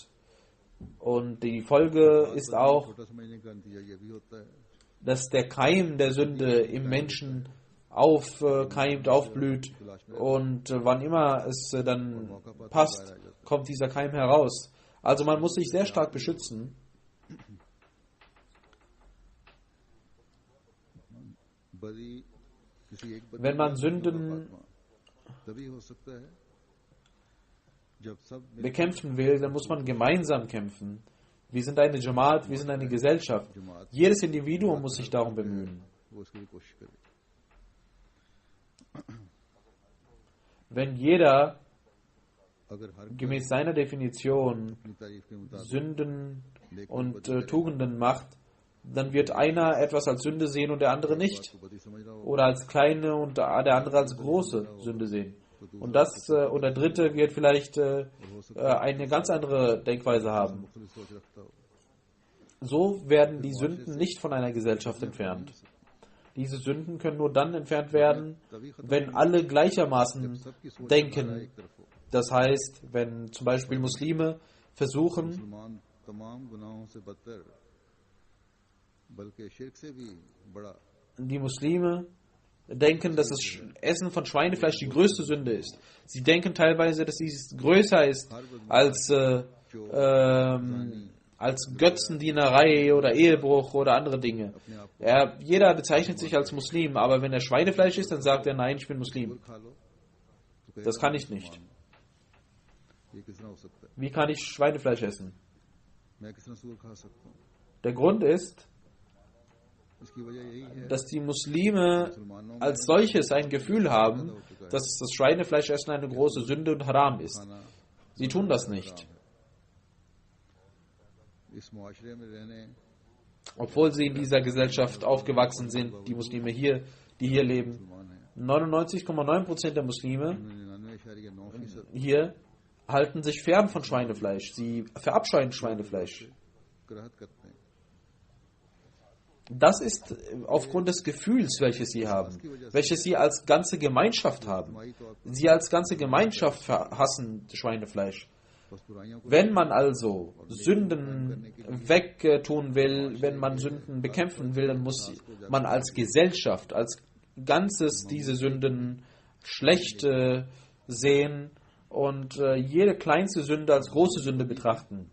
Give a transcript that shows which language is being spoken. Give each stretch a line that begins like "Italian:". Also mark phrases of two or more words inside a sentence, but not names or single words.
German: Und die Folge ist auch, dass der Keim der Sünde im Menschen aufkeimt, aufblüht und wann immer es dann passt, kommt dieser Keim heraus. Also man muss sich sehr stark beschützen. Wenn man Sünden
Urdu: تبھی ہو سکتا ہے جب سب
German: bekämpfen will, dann muss man gemeinsam kämpfen. Wir sind eine Jamaat, wir sind eine Gesellschaft. Jedes Individuum muss sich darum bemühen.
Urdu: وہ اس کے لیے کوشش کرے.
German: Wenn jeder
Urdu: اگر ہر
German: gemäß seiner Definition
Urdu: اپنی تعریف کے مطابق
German: Sünden und Tugenden macht, dann wird einer etwas als Sünde sehen und der andere nicht.
Urdu: کو بدی سمجھ رہا ہو
German: Oder als kleine und der andere als große Sünde sehen. Und der dritte wird vielleicht eine ganz andere Denkweise haben.
Urdu: مختلف سوچ رکھتا ہو
German: So werden die Sünden nicht von einer Gesellschaft entfernt. Diese Sünden können nur dann entfernt werden, wenn alle gleichermaßen
Urdu: سب کی سوچ
German: denken.
Urdu: ایک طرف ہو.
German: Das heißt, wenn zum Beispiel Muslime versuchen,
Urdu: مسلمان تمام گناہوں سے بدتر بلکہ شرک سے بھی بڑا
German: die Muslime denken, dass das Essen von Schweinefleisch die größte Sünde ist. Sie denken teilweise, dass dies größer ist als Götzendienerei oder Ehebruch oder andere Dinge. Jeder bezeichnet sich als Muslim, aber wenn er Schweinefleisch isst, dann sagt er, nein, ich bin Muslim.
Urdu: کھا لو تو
German: Das kann ich nicht.
Urdu: یہ کس طرح ہو سکتا ہے.
German: Wie kann ich Schweinefleisch essen?
Urdu: میں کس طرح سؤر کھا سکتا ہوں.
German: Der Grund ist,
Urdu: اس کی وجہ یہی ہے
German: dass die Muslime als solches ein Gefühl haben, dass das Schweinefleischessen eine große Sünde und Haram ist.
Urdu: खाना
German: Sie tun das nicht,
Urdu: اس معاشرے میں رہنے
German: obwohl sie in dieser Gesellschaft aufgewachsen sind, die Muslime hier, die hier leben.
Urdu: مسلمان ہیں
German: 99,9% der Muslime 99.9% hier halten sich fern von Schweinefleisch. Sie verabscheuen Schweinefleisch.
Urdu: کراہت کرتے ہیں.
German: Das ist aufgrund des Gefühls, welches sie haben, welches sie als ganze Gemeinschaft haben. Sie als ganze Gemeinschaft hassen Schweinefleisch.
Urdu: بس برائیوں کو
German: Wenn man also Sünden wegtun will, wenn man Sünden bekämpfen will, dann muss man als Gesellschaft, als Ganzes diese Sünden schlecht sehen und jede kleinste Sünde als große Sünde betrachten.